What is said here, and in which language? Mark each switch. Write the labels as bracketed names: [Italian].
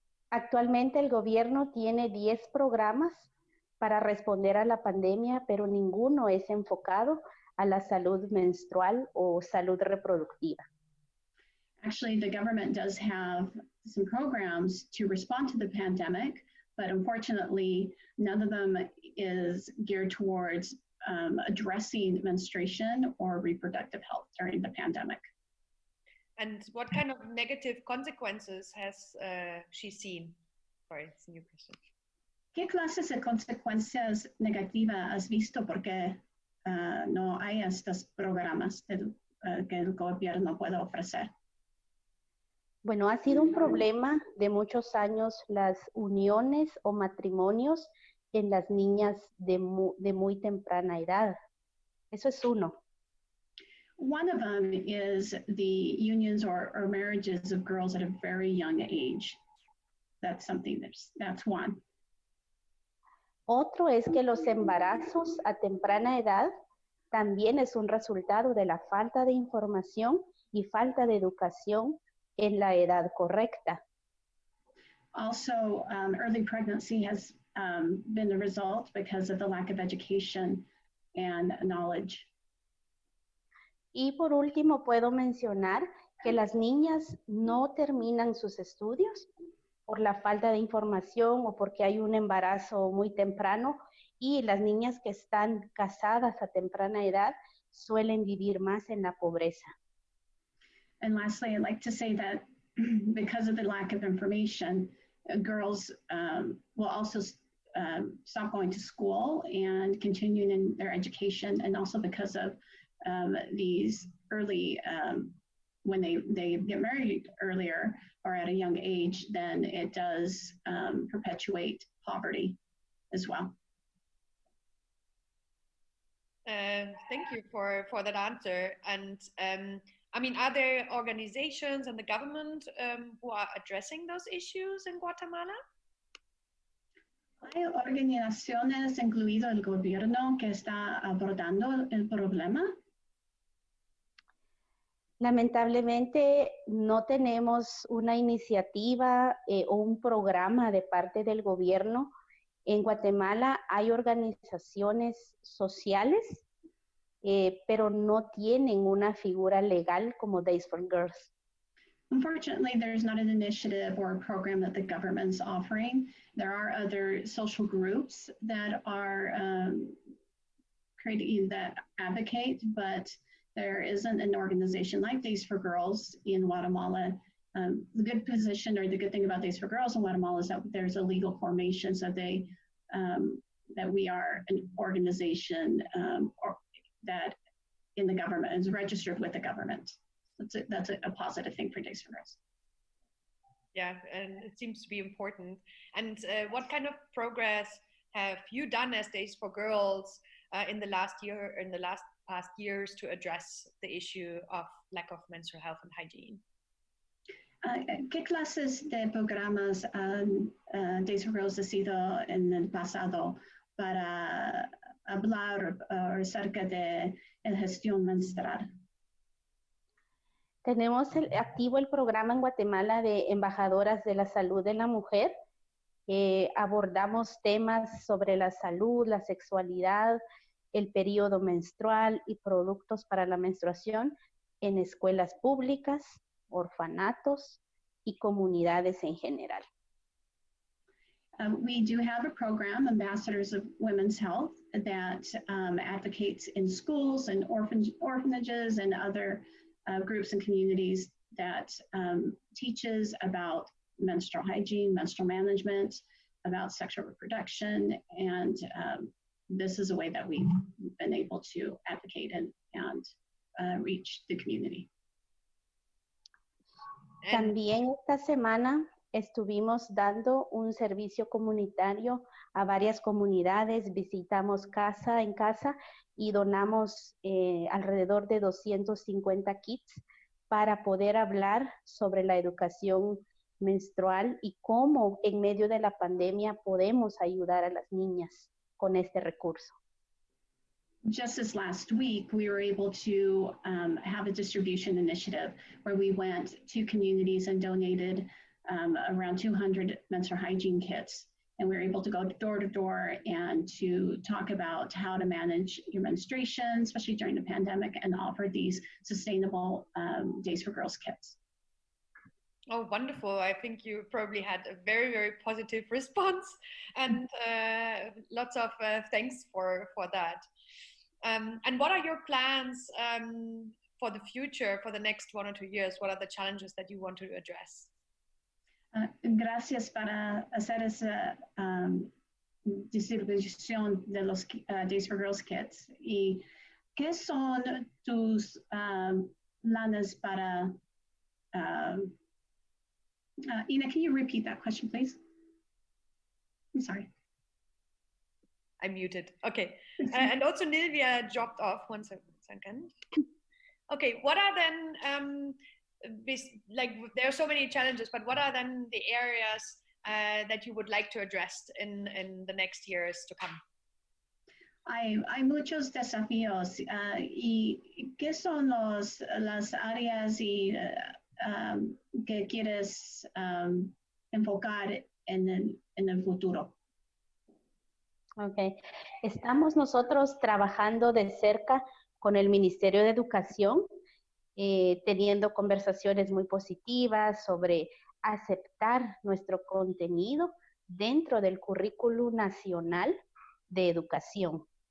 [Spanish] Actualmente el gobierno tiene 10 programas para responder a la pandemia, pero ninguno es enfocado a la salud menstrual o salud reproductiva. [English] Actually, the government does have some programs to respond to the pandemic, but unfortunately, none of them is geared towards addressing menstruation or reproductive health during the pandemic. And what kind of negative consequences has she seen? Sorry, it's a new question. [Spanish] ¿Qué clases de consecuencias negativas has visto porque no hay estos programas que el gobierno puede ofrecer? Bueno, ha sido un problema de muchos años las uniones o matrimonios en las niñas de muy temprana edad. Eso es uno. [English] One of them is the unions or marriages of girls at a very young age. That's something that's one. [Spanish] Otro es que los embarazos a temprana edad también es un resultado de la falta de información y falta de educación en la edad correcta. [English] Also, early pregnancy has been the result because of the lack of education and knowledge. [Spanish] Y por último, puedo mencionar que las niñas no terminan sus estudios por la falta de información o porque hay un embarazo muy temprano, y las niñas que están casadas a temprana edad suelen vivir más en la pobreza. [English] And lastly, I'd like to say that because of the lack of information, girls will also stop going to school and continuing in their education, and also because of these early, when they get married earlier or at a young age, then it does perpetuate poverty as well. Thank you for that answer. And I mean, are there organizations and the government who are addressing those issues in Guatemala? [Spanish] ¿Hay organizaciones, incluido el gobierno, que está abordando el problema? Lamentablemente no tenemos una iniciativa o un programa de parte del gobierno. En Guatemala hay organizaciones sociales, pero no tienen una figura legal como Days for Girls. [English] Unfortunately, there's not an initiative or a program that the government's offering. There are other social groups that are creating that advocate, but there isn't an organization like Days for Girls in Guatemala. The good position or the good thing about Days for Girls in Guatemala is that there's a legal formation, so they that we are an organization or that in the government is registered with the government. That's a positive thing for Days for Girls. Yeah, and it seems to be important. And what kind of progress have you done as Days for Girls in the last past years to address the issue of lack of menstrual health and hygiene? [Spanish] ¿Qué clases de programas Days for Girls ha sido en el pasado para hablar acerca de la gestión menstrual? Tenemos activo el programa en Guatemala de embajadoras de la salud de la mujer. Abordamos temas sobre la salud, la sexualidad, el periodo menstrual y productos para la menstruación en escuelas públicas, orfanatos y comunidades en general. [English] We do have a program, Ambassadors of Women's Health, that advocates in schools and orphanages and other groups and communities that teaches about menstrual hygiene, menstrual management, about sexual reproduction, and this is a way that we've been able to advocate and reach the community. [Spanish] También esta semana estuvimos dando un servicio comunitario a varias comunidades, visitamos casa en casa y donamos alrededor de 250 kits para poder hablar sobre la educación menstrual y cómo en medio de la pandemia podemos ayudar a las niñas con este recurso. [English] Just this last week, we were able to have a distribution initiative where we went to communities and donated around 200 menstrual hygiene kits. And we were able to go door to door and to talk about how to manage your menstruation, especially during the pandemic, and offer these sustainable Days for Girls kits. Oh, wonderful. I think you probably had a very, very positive response, and lots of thanks for that. And what are your plans for the future, for the next 1 or 2 years? What are the challenges that you want to address? [Spanish] Gracias para hacer esa distribución de los Days for Girls kits. ¿Y qué son tus planes para... [English] Ina, can you repeat that question, please? I'm sorry. I muted. Okay. And also Nilvia dropped off. 1 second. Okay. What are then, there are so many challenges, but what are then the areas that you would like to address in the next years to come? [Spanish] Hay muchos desafíos. ¿Y qué son las áreas que quieres enfocar en el futuro? [English] Okay. [Spanish] Estamos nosotros trabajando de cerca con el Ministerio de Educación, teniendo conversaciones muy positivas sobre aceptar nuestro contenido dentro del currículo nacional de educación.